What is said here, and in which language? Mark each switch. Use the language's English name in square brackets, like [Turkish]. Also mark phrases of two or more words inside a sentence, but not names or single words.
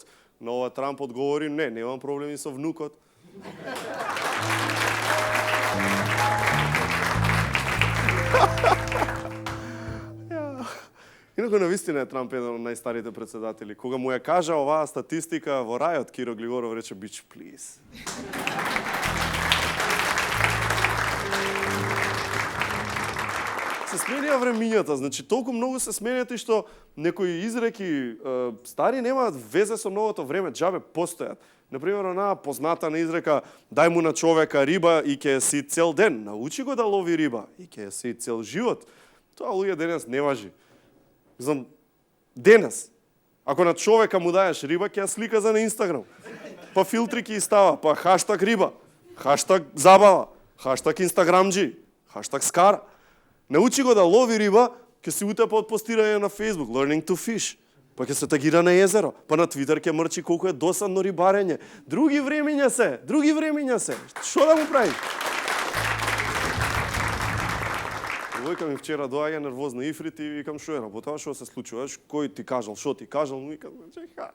[Macedonian] Но ова Трамп одговори: не, немам проблеми со внукот. Инаку навистина е Трамп еден од најстарите председатели. Кога му ја кажа оваа статистика во рајот, Киро Глигоров рече: [English] "Bitch, please." [Macedonian] Се сменија времињата, значи толку многу се сменјат и што некои изреки стари немаат везе со новото време, џабе постојат. Например, онаа позната на изрека: "Дај му на човека риба и ќе си цел ден, научи го да лови риба и ќе си цел живот." Тоа луѓе денес не важи. Знам, денес, ако на човека му даеш риба, ќе ја слика за на Инстаграм. Па филтри ќе става, па хаштаг риба, хаштаг забава, хаштаг инстаграмджи, хаштаг скара. Научи го да лови риба, ќе се утепа од постирање на Facebook, [English] learning to fish. [Macedonian] Па ќе се тагира на езеро, па на Твитер ќе мрчи колку е досадно рибарење. Други времиња се. Што да му прави? Војка ми вчера доаѓа нервозна Ифрит и викам: "Што е работа? Што се случува? Кој ти кажал? Што ти кажал?" Му викам: "Чекај.